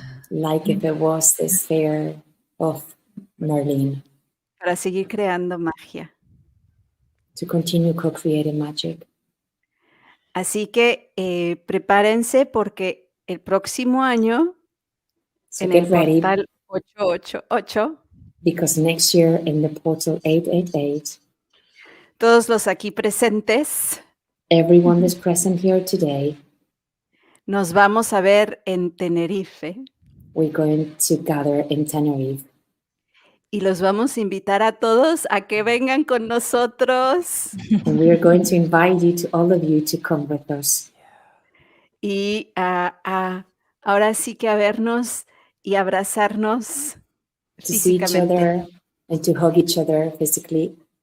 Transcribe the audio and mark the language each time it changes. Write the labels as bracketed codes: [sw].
[en] like if it was the sphere of Merlin, [es] Para seguir creando magia. [en] to continue co-creating magic. [es] Así que prepárense porque el próximo año [en] So [es] en el [en] get ready, [es] portal 888, [en] because next year in the portal 888, [es] todos los aquí presentes [en] everyone that's present here today, [es] nos vamos a ver en Tenerife [en] we're going to gather in Tenerife. [es] Y los vamos a invitar a todos a que vengan con nosotros [en] And we are going to invite you, to all of you, to come with us. [es] y ahora sí que a vernos y abrazarnos [en] To see each [es] físicamente. [en] other and to hug each other physically.